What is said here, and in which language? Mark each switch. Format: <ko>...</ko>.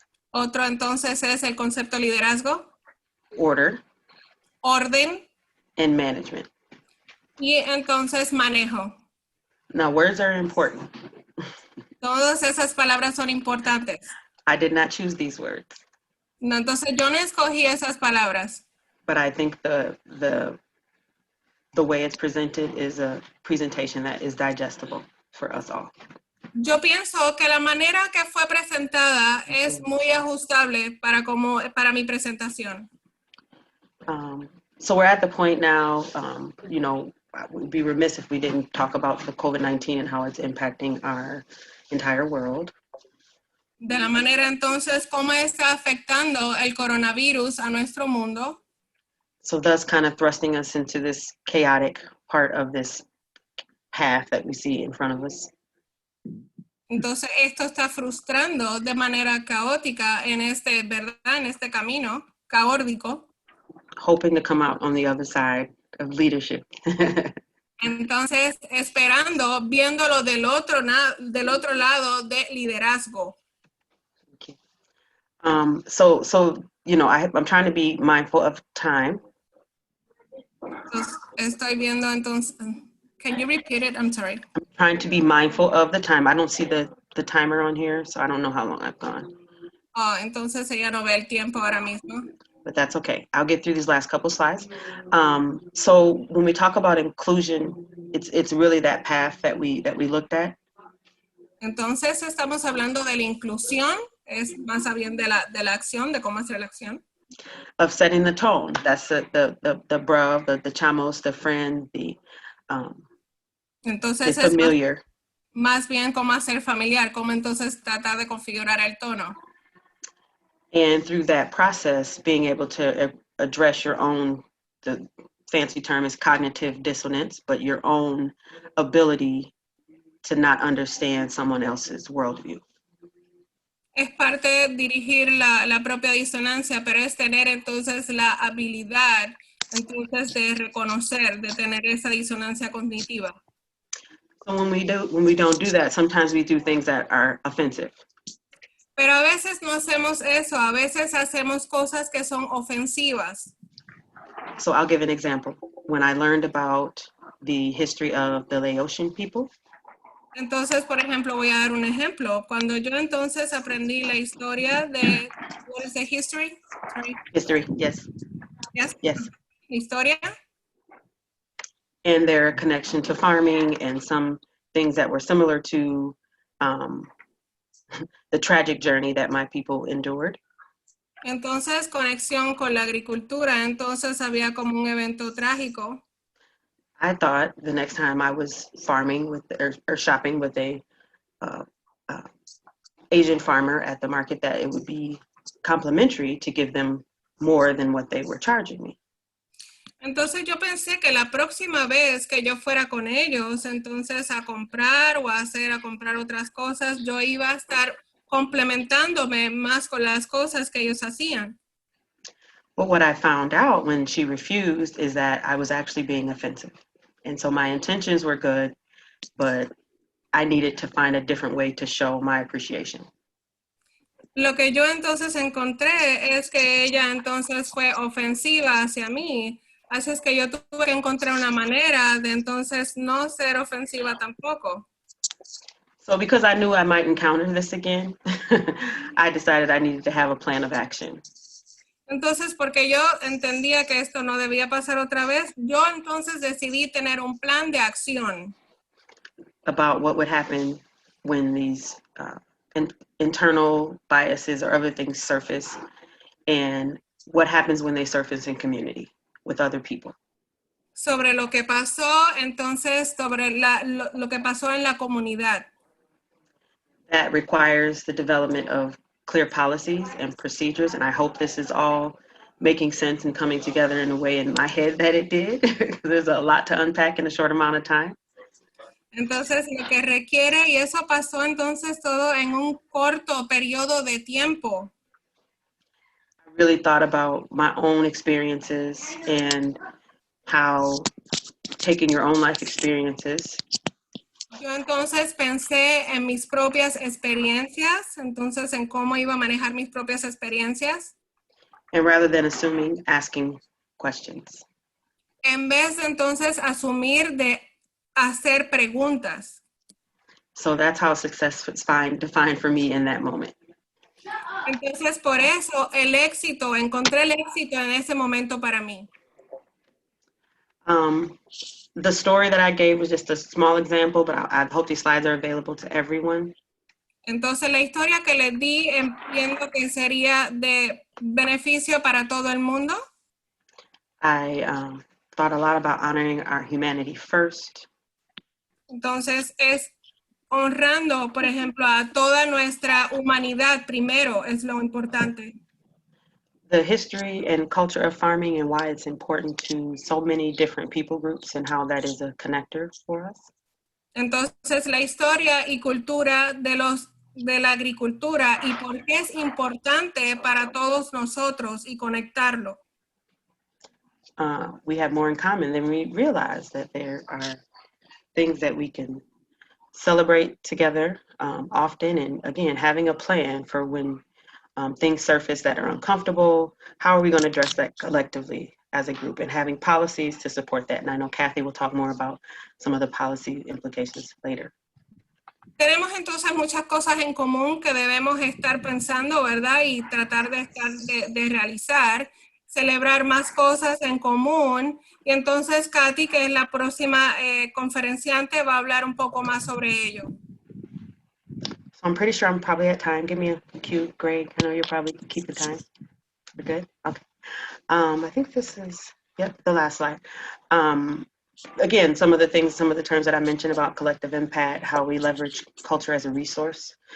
<es>Otro entonces es el concepto liderazgo,</es> <en>Order,</en> <es>orden</es> <en>and management.</en> <es>y entonces manejo.</es> <en>Now, words are important.</en> <es>Todas esas palabras son importantes.</es> <en>I did not choose these words.</en> <es>No, entonces yo no escogí esas palabras.</es> <en>But I think the way it's presented is a presentation that is digestible for us all.</en> <es>Yo pienso que la manera que fue presentada es muy ajustable para mi presentación.</es> <en>So we're at the point now, you know, we'd be remiss if we didn't talk about the COVID-19 and how it's impacting our entire world.</en> <es>De la manera entonces, cómo está afectando el coronavirus a nuestro mundo.</es> <en>So thus kind of thrusting us into this chaotic part of this path that we see in front of us.</en> <es>Entonces esto está frustrando de manera caótica en este camino caótico.</es> <en>Hoping to come out on the other side of leadership.</en> <es>Entonces, esperando, viéndolo del otro lado de liderazgo.</es> <en>Okay. So you know, I'm trying to be mindful of time.</en> <es>Entonces, estoy viendo entonces,</es> <en>can you repeat it? I'm sorry. I'm trying to be mindful of the time. I don't see the timer on here, so I don't know how long I've gone.</en> <es>Oh, entonces ella no ve el tiempo ahora mismo.</es> <en>But that's okay. I'll get through these last couple slides. So when we talk about inclusion, it's really that path that we looked at.</en> <es>Entonces estamos hablando de la inclusión, es más bien de la acción, de cómo hacer la acción.</es> <en>Of setting the tone. That's the bruv, the chamos, the friend, the</en> <es>Entonces</es> <en>familiar.</en> <es>Es más bien cómo hacer familiar, cómo entonces tratar de configurar el tono.</es> <en>And through that process, being able to address your own, the fancy term is cognitive dissonance, but your own ability to not understand someone else's worldview.</en> <es>Es parte de dirigir la propia disonancia, pero es tener entonces la habilidad entonces de reconocer, de tener esa disonancia cognitiva.</es> <en>So when we don't do that, sometimes we do things that are offensive.</en> <es>Pero a veces no hacemos eso, a veces hacemos cosas que son ofensivas.</es> <en>So I'll give an example. When I learned about the history of the Laotian people.</en> <es>Entonces, por ejemplo, voy a dar un ejemplo. Cuando yo entonces aprendí la historia de,</es> <en>what is the history? Sorry. History, yes. Yes? Yes.</en> <es>Historia.</es> <en>And their connection to farming and some things that were similar to the tragic journey that my people endured.</en> <es>Entonces, conexión con la agricultura. Entonces, había como un evento trágico.</es> <en>I thought the next time I was farming with or shopping with a Asian farmer at the market, that it would be complimentary to give them more than what they were charging me.</en> <es>Entonces yo pensé que la próxima vez que yo fuera con ellos, entonces a comprar o a comprar otras cosas, yo iba a estar complementándome más con las cosas que ellos hacían.</es> <en>But what I found out when she refused is that I was actually being offensive. And so my intentions were good, but I needed to find a different way to show my appreciation.</en> <es>Lo que yo entonces encontré es que ella entonces fue ofensiva hacia mí. Así es que yo tuve que encontrar una manera de entonces no ser ofensiva tampoco.</es> <en>So because I knew I might encounter this again, I decided I needed to have a plan of action.</en> <es>Entonces, porque yo entendía que esto no debía pasar otra vez, yo entonces decidí tener un plan de acción.</es> <en>About what would happen when these internal biases or other things surface, and what happens when they surface in community with other people.</en> <es>Sobre lo que pasó, entonces, sobre lo que pasó en la comunidad.</es> <en>That requires the development of clear policies and procedures, and I hope this is all making sense and coming together in a way in my head that it did. There's a lot to unpack in a short amount of time.</en> <es>Entonces, lo que requiere, y eso pasó entonces todo en un corto periodo de tiempo.</es> <en>I really thought about my own experiences and how taking your own life experiences.</en> <es>Yo entonces pensé en mis propias experiencias, entonces en cómo iba a manejar mis propias experiencias.</es> <en>And rather than assuming, asking questions.</en> <es>En vez de entonces asumir de hacer preguntas.</es> <en>So that's how success was defined for me in that moment.</en> <es>Entonces por eso encontré el éxito en ese momento para mí.</es> <en>The story that I gave was just a small example, but I hope these slides are available to everyone.</en> <es>Entonces la historia que les di entiendo que sería de beneficio para todo el mundo.</es> <en>I thought a lot about honoring our humanity first.</en> <es>Entonces es honrando, por ejemplo, a toda nuestra humanidad primero, es lo importante.</es> <en>The history and culture of farming and why it's important to so many different people groups and how that is a connector for us.</en> <es>Entonces la historia y cultura de la agricultura y por qué es importante para todos nosotros y conectarlo.</es> <en>We have more in common than we realize, that there are things that we can celebrate together often, and again, having a plan for when things surface that are uncomfortable, how are we going to address that collectively as a group, and having policies to support that. And I know Kathy will talk more about some of the policy implications later.</en> <es>Tenemos entonces muchas cosas en común que debemos estar pensando, ¿verdad? Y tratar de realizar, celebrar más cosas en común. Y entonces Katy, que es la próxima conferenciante, va a hablar un poco más sobre ello.</es> <en>So I'm pretty sure I'm probably at time. Give me a cue, Greg. I know you're probably keeping time. We're good? Okay. I think this is, yep, the last slide. Again, some of the terms that I mentioned about collective impact, how we leverage culture as a resource.</en>